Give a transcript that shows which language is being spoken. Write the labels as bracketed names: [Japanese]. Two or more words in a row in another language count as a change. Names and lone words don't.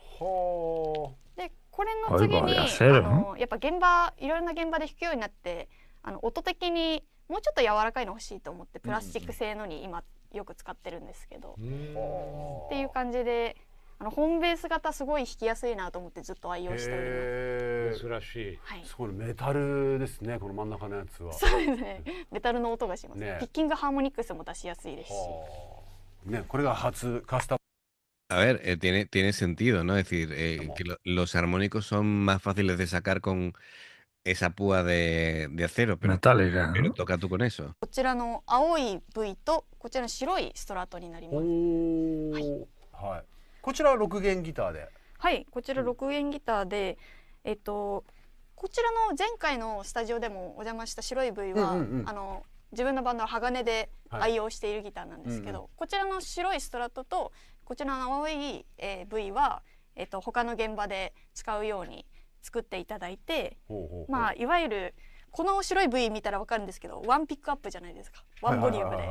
[Japanese] でこれの次にやっぱいろんな現場で弾くようになって音的にもうちょっと柔らかいの欲しいと思ってプラスチック製のに今よく使ってるんですけど、っていう感じでホームベース型すごい弾きやすいなと思ってずっと愛用しております。珍しい。はい。すごいメタルですね。この真ん中のやつは。そうですね。メタルの音がします。ねピッキングハーモニックスも出しやすいですし。ね、これが初カスタム。 [Spanish] A ver, tiene sentido, ¿no? Es decir, que los armónicos son más fáciles de sacar con esa púa de acero, Metálica, pero ¿no? toca tú con eso. [Japanese] こちらの青い V とこちらの白いストラトになります。はい。こちらは6弦ギターで。はい、こちら6弦ギターで、こちらの前回のスタジオでもお邪魔した白い V は、自分のバンドの鋼で愛用しているギターなんですけど、こちらの白いストラトとこちらの青い、V は、他の現場で使うように作っていただいて、まあいわゆるこの白い V 見たら分かるんですけど、ワンピックアップじゃないですか、ワンボリュームで。